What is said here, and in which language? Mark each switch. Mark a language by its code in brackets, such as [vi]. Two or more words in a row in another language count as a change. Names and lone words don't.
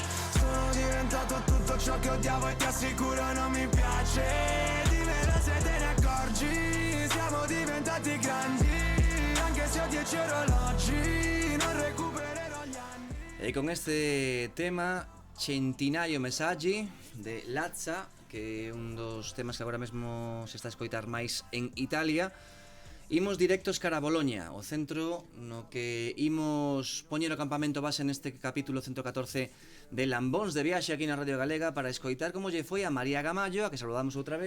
[it] Sono diventato tutto ciò che odiavo e ti assicuro non mi piace. Dimmelo se te ne accorgi, siamo diventati grandi. Anche se ho 10 orologi, non recupererò gli anni. [gl] E con este tema, Centinaio Messaggi, de Lazza, que é un dos temas que agora mesmo se está a escoitar máis en Italia. Imos directos cara a Boloña, o centro no que imos poñer o campamento base neste capítulo 114 de Lambóns de Viaxe aquí na Radio Galega para escoitar como lle foi a María Gamallo, a que saludamos outra vez.